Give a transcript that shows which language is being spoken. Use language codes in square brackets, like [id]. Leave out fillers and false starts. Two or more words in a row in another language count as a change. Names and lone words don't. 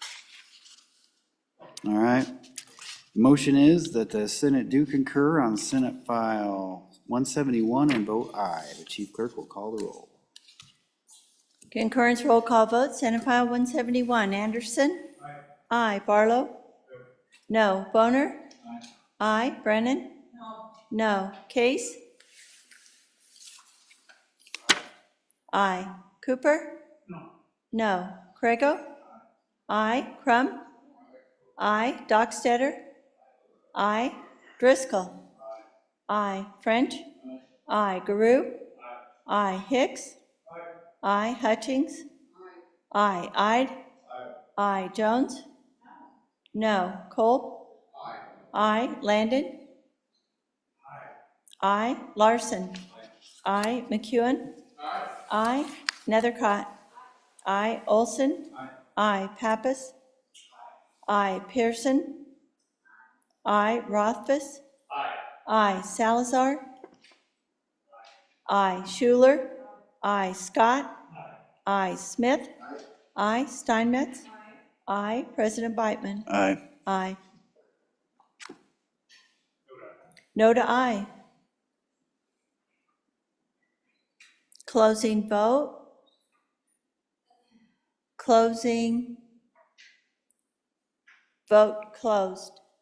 [en] All right. Motion is that the Senate do concur on Senate File 171 and vote aye. The Chief Clerk will call the roll. Concurrence roll call vote. Senate File 171, Anderson. Aye. Barlow. No. Boner. Aye. Brennan. No. Case. Aye. Cooper. No. Craigo. Aye. Crum. Aye. Dockstetter. Aye. Driscoll. Aye. French. Aye. Garou. I, Hicks. I, Hutchings. I, Ide. I, Jones. No, Kolb. I, Landon. I, Larson. I, McEwen. I, Nethercott. I, Olson. I, Pappas. I, Pearson. I, Rothfuss. I, Salazar. I, Schuler. I, Scott. I, Smith. I, Steinmetz. I, President Beitman. Aye. Aye. No to aye. Closing vote. Closing. Vote closed.